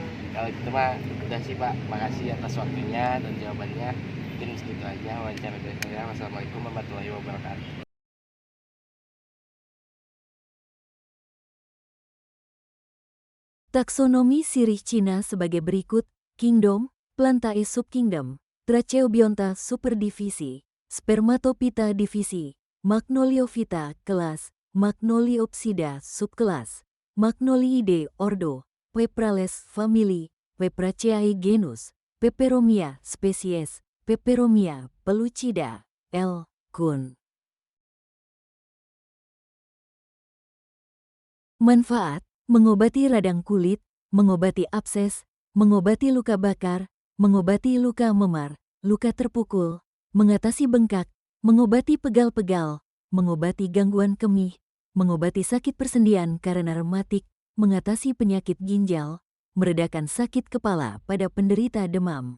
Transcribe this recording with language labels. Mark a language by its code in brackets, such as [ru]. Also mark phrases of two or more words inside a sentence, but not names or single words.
[id] Kalau gitu mah udah sih Pak. Makasih atas waktunya dan jawabannya. Mungkin segitu aja wawancara dari saya. [ar] والسلام عليكم ورحمة الله وبركاته. [id] Taksonomi sirih Cina sebagai berikut: Kingdom, Plantae subkingdom, Tracheobionta superdivisi, Spermatophyta divisi, Magnoliophyta kelas, Magnoliopsida subkelas, Magnoliidae ordo, Peprales famili, Pepraceae genus, Peperomia spesies, Peperomia pellucida, L. Kun. Manfaat: mengobati radang kulit, mengobati abses, mengobati luka bakar, mengobati luka memar, luka terpukul, mengatasi bengkak, mengobati pegal-pegal, mengobati gangguan kemih, mengobati sakit persendian karena rematik, mengatasi penyakit ginjal, meredakan sakit kepala pada penderita demam.